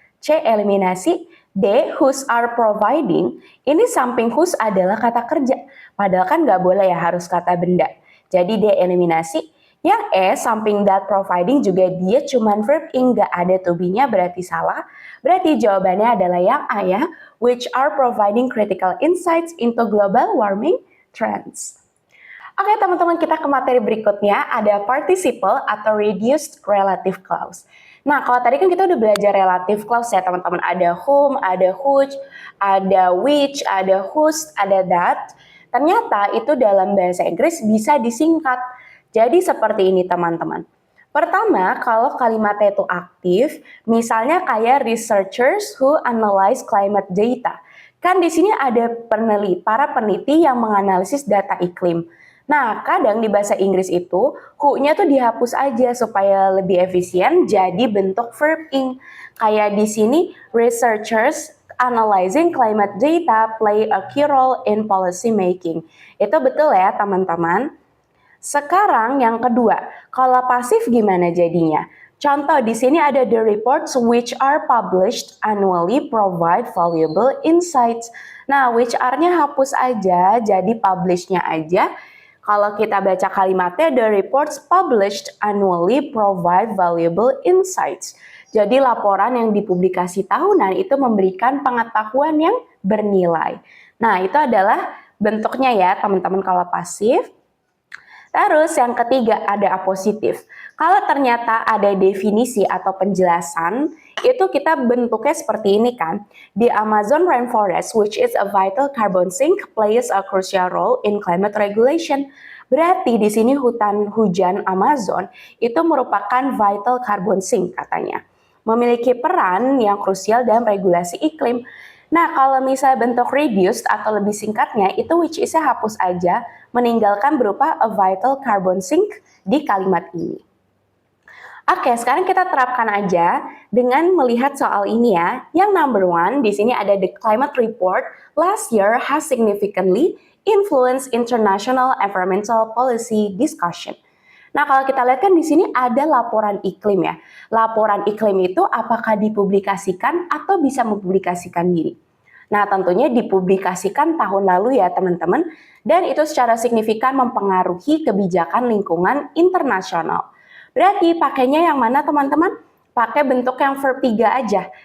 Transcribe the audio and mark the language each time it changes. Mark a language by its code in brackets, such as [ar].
[id] C eliminasi. D [en] whose are providing. [id] Ini samping whose adalah kata kerja. Padahal kan nggak boleh ya harus kata benda. Jadi D eliminasi. Yang E samping that providing juga dia cuman verb ing nggak ada to be-nya berarti salah. Berarti jawabannya adalah yang A ya. [en] Which are providing critical insights into global warming trends. [id] Oke teman-teman, kita ke materi berikutnya, ada participle atau reduced relative clause. Nah kalau tadi kan kita udah belajar relative clause ya teman-teman, ada whom, ada which, ada which, ada whose, ada that. Ternyata itu dalam bahasa Inggris bisa disingkat. Jadi seperti ini teman-teman. Pertama, kalau kalimatnya itu aktif, misalnya kayak [en] researchers who analyze climate data. [id] Kan di sini ada para peneliti yang menganalisis data iklim. Nah, kadang di bahasa Inggris itu, who-nya tuh dihapus aja supaya lebih efisien jadi bentuk verb ing. Kayak di sini, [en] researchers analyzing climate data play a key role in policy making. [id] Itu betul ya teman-teman. Sekarang yang kedua, kalau pasif gimana jadinya? Contoh di sini ada [en] the reports which are published annually provide valuable insights. [id] Nah, which are-nya hapus aja, jadi publish-nya aja. Kalau kita baca kalimatnya, [en] the reports published annually provide valuable insights. [id] Jadi laporan yang dipublikasi tahunan itu memberikan pengetahuan yang bernilai. Nah, itu adalah bentuknya ya teman-teman kalau pasif. Terus yang ketiga ada apositif. Kalau ternyata ada definisi atau penjelasan, itu kita bentuknya seperti ini kan. [en] The Amazon rainforest, which is a vital carbon sink, plays a crucial role in climate regulation. [id] Berarti di sini hutan hujan Amazon itu merupakan vital carbon sink katanya. Memiliki peran yang krusial dalam regulasi iklim. Nah, kalau misalnya bentuk reduced atau lebih singkatnya, itu which is-nya hapus aja, meninggalkan berupa [en] a vital carbon sink [id] di kalimat ini. Oke, sekarang kita terapkan aja dengan melihat soal ini ya. [en] Yang number one, [id] di sini ada [en] the climate report last year has significantly influenced international environmental policy discussion. [id] Nah, kalau kita lihat kan di sini ada laporan iklim ya. Laporan iklim itu apakah dipublikasikan atau bisa mempublikasikan diri. Nah, tentunya dipublikasikan tahun lalu ya teman-teman. Dan itu secara signifikan mempengaruhi kebijakan lingkungan internasional. Berarti pakainya yang mana teman-teman? Pakai bentuk yang verb 3 aja.